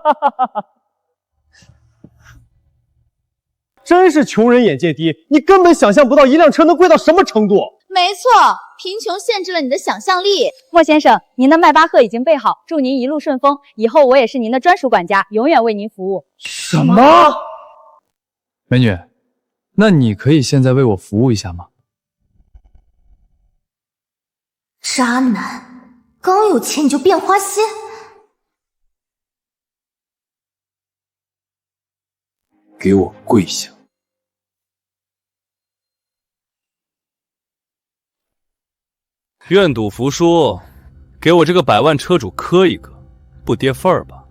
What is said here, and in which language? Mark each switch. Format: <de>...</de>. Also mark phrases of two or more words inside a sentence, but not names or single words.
<zh>真是窮人眼界低，你根本想象不到一輛車能貴到什麼程度。沒錯，貧窮限制了你的想象力。莫先生，您的邁巴赫已經備好，祝您一路順風。以後我也是您的專屬管家，永遠為您服務。什麼？美女，那你可以現在為我服務一下嗎？渣男，剛有錢你就變花心。給我跪下！願賭服輸，給我這個100萬車主磕一個，不跌份兒吧？</zh>